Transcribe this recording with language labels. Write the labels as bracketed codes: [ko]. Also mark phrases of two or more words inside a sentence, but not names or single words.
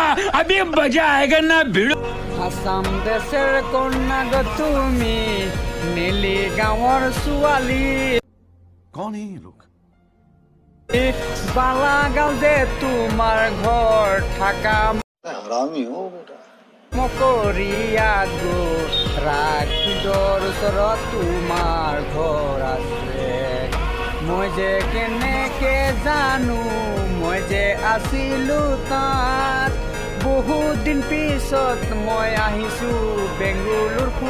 [hi] अभी मजा आएगा ना भिड़ो। [as] আসাম দেশের কন্যা গো তুমি নীলি গাঁৱৰ ছোৱালী [hi] कौन है ये लोग? [as] বালাগাঁও যে তোমাৰ ঘৰ থাকা [hi] हरामी हो बेटा। [as] মকৰীয়া গো ৰাখিদৰ ওচৰত তোমাৰ ঘৰ আছে মই যে কেনেকে জানো মই যে আছিলো তাত বহুত দিন পিছত মই আহিছো বেংগলোৰ